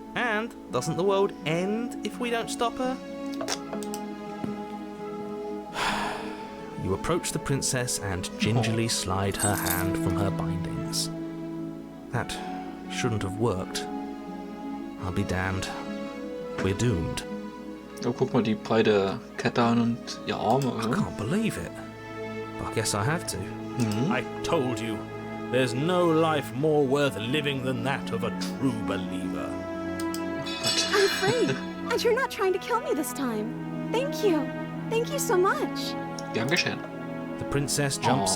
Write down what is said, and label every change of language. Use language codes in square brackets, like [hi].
[en] And doesn't the world end if we don't stop her? You approach the princess and gingerly slide her hand from her bindings. That shouldn't have worked. I'll be damned. We're doomed. [de] Oh, guck mal die breite Kette an und ihr Arme. [en] I [de] Oder? [en] can't believe it. But I guess I have to. Mhm. I told you, there's no life more worth living than that of a true believer. [de] Gott. [en] I'm free. And you're not trying to kill me this time. Thank you. Thank you so much. [de] Gern geschehen. [en] The princess jumps